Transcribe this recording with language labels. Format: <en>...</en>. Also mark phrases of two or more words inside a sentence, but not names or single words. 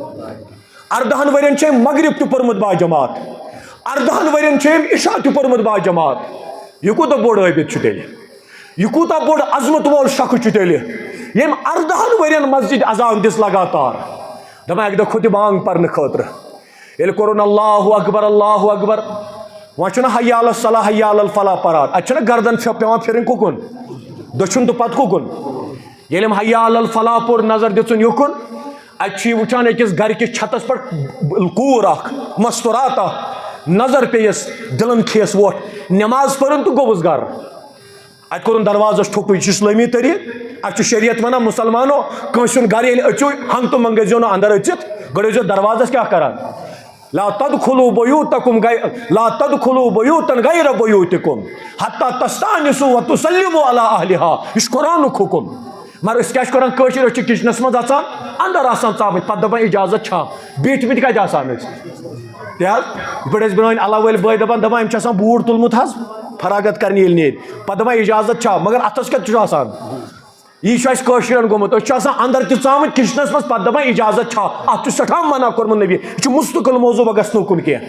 <ks>18 ؤرین چھِ أمۍ مغرب تہِ پوٚرمُت باجماعت 18 ؤرین چھِ أمۍ عشاء تہِ پوٚرمُت باجماعت یہِ کوٗتاہ بوٚڑ عٲبِد چھُ تیٚلہِ یہ کوٗتاہ بوٚڑ عظمت وول شخص چھُ تیٚلہِ ییٚمۍ 18 ؤرین مسجد اذان دِژ لگاتار دپان اکہِ دۄہ کھوٚت یہِ بانٛگ پرنہٕ خٲطرٕ ییٚلہِ کوٚرُن</ks> <ar>اللہ اکبر</ar> <ks>وۄنۍ چھُنہ</ks> <ar>حی علی الصلاح حی علی</ar> <ks>الفلاح پران اتہِ چھُنہ گردن پیوان پھرٕنۍ کُکُن دٔچھُن تہٕ پتہٕ کُکُن ییٚلہِ أمۍ</ks> <ar>حی علی الفلاح</ar> <ks>پوٚر نظر دِژُن یُکُن اتہِ چھُ یہِ وٕچھان أکِس گرِکِس چھتس پٮ۪ٹھ کوٗر اکھ مستورات اکھ نظر پیٚیس دِلن کھیٚیس ووٚٹھ نٮ۪ماز پٔرٕن تہٕ گوٚوُس گرٕ اتہِ کوٚرُن دروازس ٹھوکُے یہِ چھُ اسلٲمی طریٖقہٕ اتہِ چھُ شریعت ونان مسلمانو کٲنٛسہِ ہُنٛد گرٕ ییٚلہِ أژِو ہنٛگتہٕ منٛگہٕ ٲسۍزیو نہٕ اندر أژِتھ گۄڈٕ ٲسۍزیو دروازس کیٛاہ کران</ks> <ar>لا تدخلوا بیوتکم لا تدخلوا بیوتن غیر بیوتکم حتی تستانسوا وتسلموا علی اہلها</ar> <ks>یہِ چھُ قرآنُک حُکم مگر أسۍ کیٛاہ چھِ کران کٲشِر أسۍ چھِ کچنس منٛز اژان اندر آسان ژامٕتۍ پتہٕ دپان اجازت چھا بیٖٹھمٕتۍ کتہِ آسان أسۍ تہِ حظ یِتھ پٲٹھۍ ٲسۍ برٛونٛہہ اَلہٕ وٲلۍ بٲے دپان أمۍ چھُ آسان بوٗٹھ تُلمُت حظ فراغت کرنہِ ییٚلہِ نیرِ پتہٕ دپان اجازت چھا مگر اتھس کتہِ چھُ آسان یی چھُ اَسہِ کٲشرٮ۪ن گوٚمُت أسۍ چھِ آسان اندر تہِ ژامٕتۍ کچنس منٛز پتہٕ دپان اجازت چھا اتھ چھُ سٮ۪ٹھاہ منع کوٚرمُت نبی یہِ چھُ مُستقل موضوٗع بہٕ گژھٕ نہٕ اُکُن</ks>